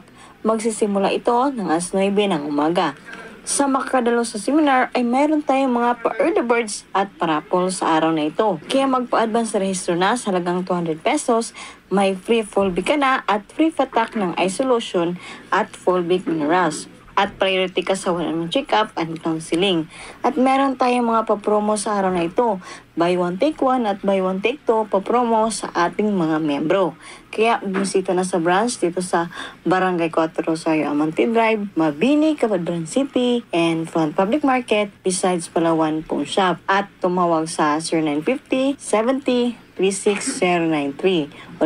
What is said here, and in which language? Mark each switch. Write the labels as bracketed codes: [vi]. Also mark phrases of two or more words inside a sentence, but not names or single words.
[tl] Magsisimula ito ng alas 9 ng umaga. Sa makakadalo sa seminar ay mayroon tayong mga pa- [en] early birds [tl] at parapol sa araw na ito. Kaya magpa-advance rehistro na sa halagang 200 pesos, may free Fulvic ka na at free patak ng [en] eye solution [tl] at Fulvic minerals. At priority ka sa [en] one-on-one check-up [tl] at counseling. At meron tayong mga pa-promo sa araw na ito. [en] Buy one take one [tl] at [en] buy one take two [tl] pa-promo sa ating mga membro. Kaya bumisita na sa branch dito sa Barangay 4 Rosario Amante Drive, Mabini, Cabadbaran City, [en] and Front Public Market, besides Palawan Pawn Shop. [tl] At tumawag sa 0950-70-36093.